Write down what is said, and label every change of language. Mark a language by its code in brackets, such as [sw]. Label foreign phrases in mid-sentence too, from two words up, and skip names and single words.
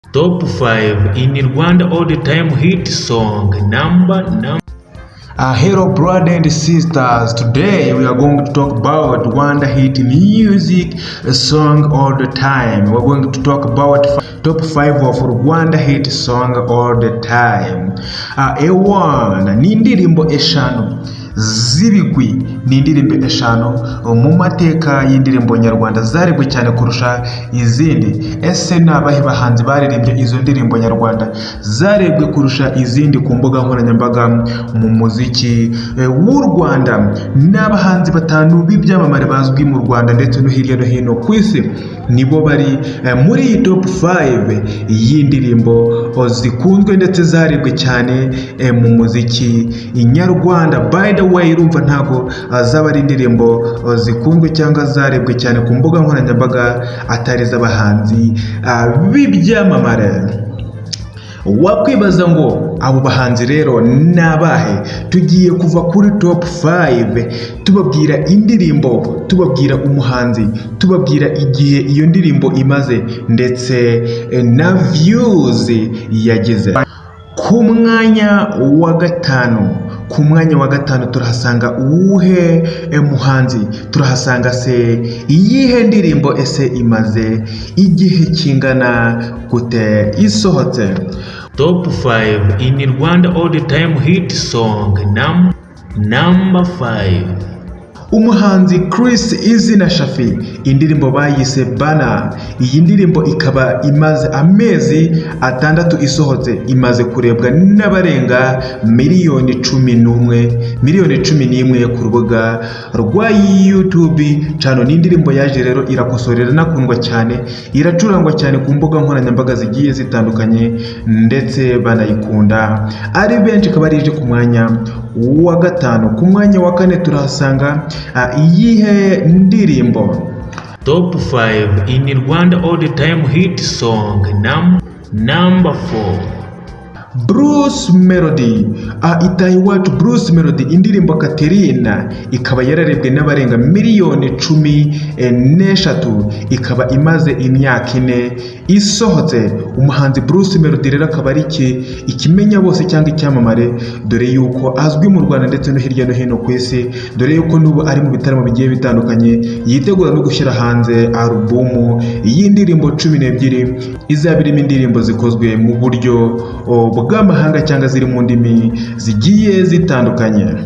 [en] Top 5 in Rwanda all-time hit song number. Hello brother and sisters, today we are going to talk about Rwanda hit music song all the time. We're going to talk about top 5 of Rwanda hit song all the time. [rw] Ewana ni indirimbo eshanu z'ibigwi, ni indirimbo eshanu mu mateka y'indirimbo nyarwanda zarebwe cyane kurusha izindi. Ese ni abahe bahanzi baririmbye izo ndirimbo nyarwanda zarebwe kurusha izindi ku mbuga nkoranyambaga mu muziki w'u Rwanda? Ni abahanzi batanu b'ibyamamare bazwi mu Rwanda ndetse no hirya no hino ku isi, nibo bari muri iyi top 5 y'indirimbo zikunzwe ndetse zarebwe cyane mu muziki nyarwanda. [en] By the way, [rw] urumva ntago zaba ari indirimbo zikunzwe cyangwa zarebwe cyane ku mbuga nkoranyambaga atari z'abahanzi b'ibyamamare. Wakwibaza ngo abo bahanzi rero ni abahe? Tugiye kuva kuri top 5 tubabwira indirimbo, tubabwira umuhanzi, tubabwira igihe iyo ndirimbo imaze ndetse na views yagize. Ku mwanya wa gatanu turahasanga uwuhe muhanzi? Turahasanga se iyihe ndirimbo? Ese imaze igihe kingana gute isohotse? [en] Top 5 in Rwanda all-time hit song number 5. [rw] Umuhanzi Chris Easy na Shafi, indirimbo bayise Bana. Iyi ndirimbo ikaba imaze amezi 6 isohotse, imaze kurebwa n'abarenga miliyoni 11 ku rubuga rwa YouTube channel. Ni indirimbo yaje rero irakosorera nakundwa cyane, iracurangwa cyane ku mbuga nkoranyambaga zigiye zitandukanye ndetse banayikunda ari benshi. Ikaba rije ku mwanya wa gatanu. Ku mwanya wa kane turahasanga iyihe ndirimbo? Top 5 in Rwanda all-time hit song number 4. Bruce Melody, Itahiwacu Bruce Melody, indirimbo Katerina, ikaba yararebwe n'abarenga miliyoni 13, ikaba imaze imyaka 4 isohotse. Umuhanzi Bruce Melody rero akaba ari ikimenya bose cyangwa icyamamare, dore yuko azwi mu Rwanda ndetse no hirya no hino ku isi, dore yuko n'ubu ari mu bitaramo bigiye bitandukanye, yitegura no gushyira hanze alubumu y'indirimbo 12 izaba irimo indirimbo zikozwe mu buryo bw'amahanga cyangwa ziri mu ndimi zigiye zitandukanye.